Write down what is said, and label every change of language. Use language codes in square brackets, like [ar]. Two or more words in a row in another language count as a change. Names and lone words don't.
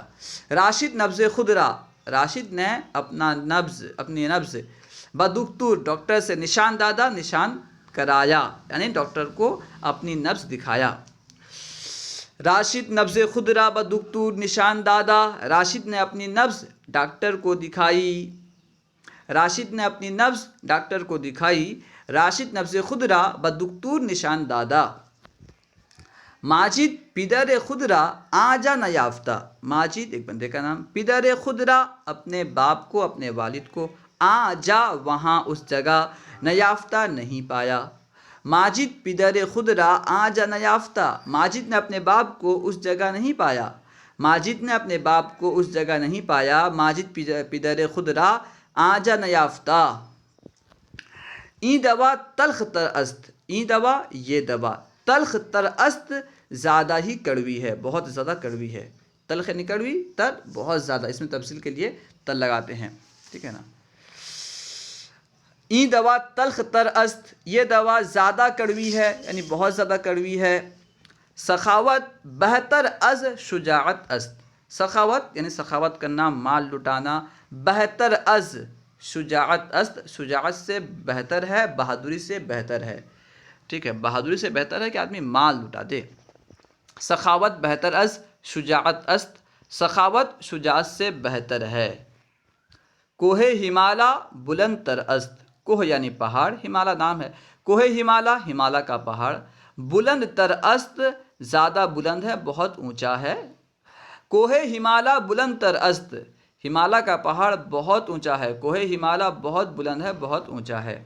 [fa] راشد نبض خود را، [ur] راشد نے اپنا نبض، اپنی نبض، بدکتور ڈاکٹر سے، [fa] نشان دادا [ur] نشان کرایا، یعنی ڈاکٹر کو اپنی نبض دکھایا۔ [fa] راشد نبض خود را بہ دکتور نشان دادا، [ur] راشد نے اپنی نبض ڈاکٹر کو دکھائی، راشد نے اپنی نبض ڈاکٹر کو دکھائی، [fa] راشد نبض خود را بہ دکتور نشان دادا۔ ماجد پدر خود را آجا نیافتہ، [ur] ماجد ایک بندے کا نام، [fa] پدر خود را [ur] اپنے باپ کو، اپنے والد کو، آجا وہاں اس جگہ، نیافتہ نہیں پایا۔ [fa] ماجد پدر خود را آجا نیافتہ، [ur] ماجد نے اپنے باپ کو اس جگہ نہیں پایا، ماجد نے اپنے باپ کو اس جگہ نہیں پایا، [fa] ماجد پدر خود را آجا نیافتہ۔ این دوا تلخ تر است، این دوا [ur] یہ دوا، [fa] تلخ تر است [ur] زیادہ ہی کڑوی ہے، بہت زیادہ کڑوی ہے، تلخ یعنی کڑوی، تر بہت زیادہ، اس میں تفصیل کے لیے تر لگاتے ہیں، ٹھیک ہے نا۔ [fa] این دوا تلخ تر است، [ur] یہ دوا زیادہ کڑوی ہے، یعنی بہت زیادہ کڑوی ہے۔ [fa] سخاوت بہتر از شجاعت است، [ur] سخاوت یعنی سخاوت کرنا، مال لٹانا، [fa] بہتر از شجاعت است، [ur] شجاعت سے بہتر ہے، بہادری سے بہتر ہے، ٹھیک ہے، بہادری سے بہتر ہے کہ آدمی مال لٹا دے۔ [fa] سخاوت بہتر از شجاعت است، [ur] سخاوت شجاعت سے بہتر ہے۔ [fa] کوہ ہمالا بلند تر است، [ur] کوہ یعنی پہاڑ، ہمالا نام ہے، کوہ ہمالا ہمالا کا پہاڑ، [fa] بلند تر است [ur] زیادہ بلند ہے، بہت اونچا ہے۔ [fa] کوہ ہمالا بلند تر است، [ur] ہمالا کا پہاڑ بہت اونچا ہے، کوہ ہمالا بہت بلند ہے، بہت اونچا ہے۔